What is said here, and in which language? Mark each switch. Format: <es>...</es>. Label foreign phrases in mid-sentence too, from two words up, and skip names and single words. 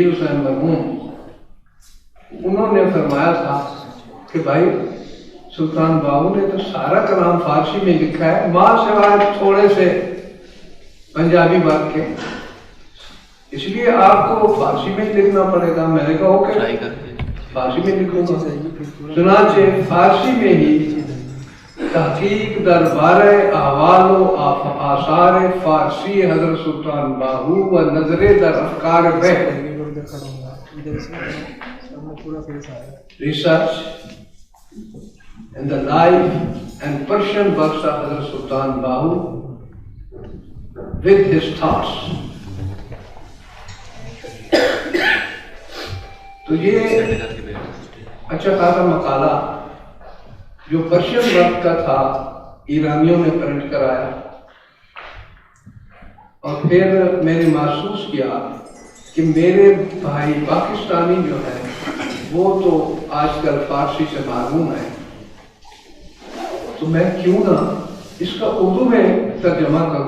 <ur>حسین مرحوم، انہوں نے فرمایا تھا کہ بھائی سلطان باہو نے تو سارا کلام فارسی میں لکھا ہے، ماں سوائے تھوڑے سے پنجابی بات کے، اس لیے آپ کو فارسی میں لکھنا پڑے گا۔ میں نے کہا اوکے، فارسی میں لکھوں گا۔ چنانچہ فارسی میں ہی</ur> <fa>تحقیق دربار احوال و آثار فارسی حضرت سلطان باہو و نظر در افکار بحث ریسرچ</fa> <en>in the life and Persian works of Hazrat Sultan Bahu with his thoughts.</en> <ur>تو یہ اچھا خاصا مقالہ جو</ur> <en>Persian work</en> <ur>کا تھا ایرانیوں نے پرنٹ کرایا، اور پھر میں نے محسوس کیا کہ میرے بھائی پاکستانی جو ہیں وہ تو آج کل فارسی سے محروم ہیں، تو میں کیوں نہ اس کا اردو میں ترجمہ کروں۔</ur>